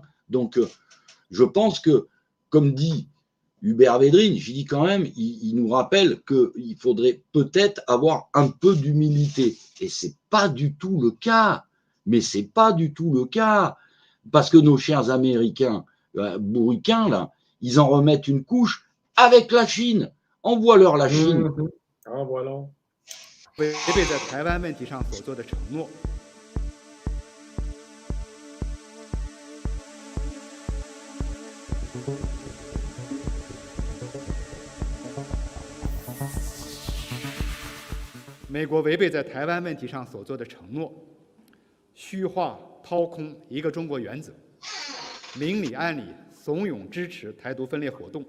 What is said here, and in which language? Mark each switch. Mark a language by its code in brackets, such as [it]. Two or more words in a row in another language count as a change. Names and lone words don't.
[fr] Donc, je pense que, comme dit Hubert Védrine, j'ai dit quand même, il nous rappelle qu'il faudrait peut-être avoir un peu d'humilité. Et ce n'est pas du tout le cas. Mais ce n'est pas du tout le cas. Parce que nos chers Américains bourriquins, là, ils en remettent une couche avec la Chine. Envoie-leur la Chine. Envoie-leur. [zh] 违背在台湾问题上所做的承诺。美国违背在台湾问题上所做的承诺，虚化掏空一个中国原则，明里暗里怂恿支持台独分裂活动。